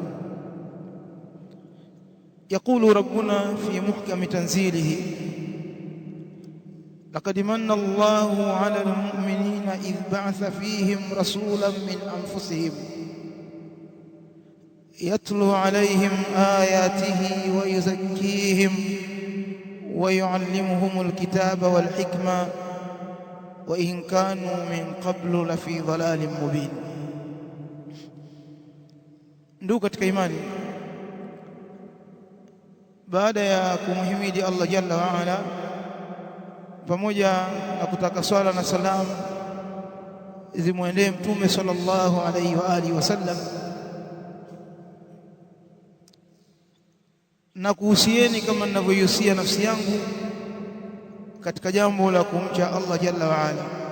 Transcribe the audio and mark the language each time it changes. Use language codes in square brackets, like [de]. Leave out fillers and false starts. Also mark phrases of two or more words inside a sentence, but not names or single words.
[ar] يقول ربنا في محكم تنزيله: لقد من الله على المؤمنين إذ بعث فيهم رسولا من أنفسهم يتلو عليهم آياته ويزكيهم ويعلمهم الكتاب والحكمة وإن كانوا من قبل لفي ضلال مبين. [sw] Ndugu katika imani, baada ya kumhimidi Allah [ar] جل وعلا [sw] pamoja na kutaka swala na salam zimwendee Mtume [ar] صلى الله عليه وآله وسلم, [sw] na kuhusieni kama ninavyohusia nafsi yangu katika jambo la kumcha Allah [ar] جل وعلا.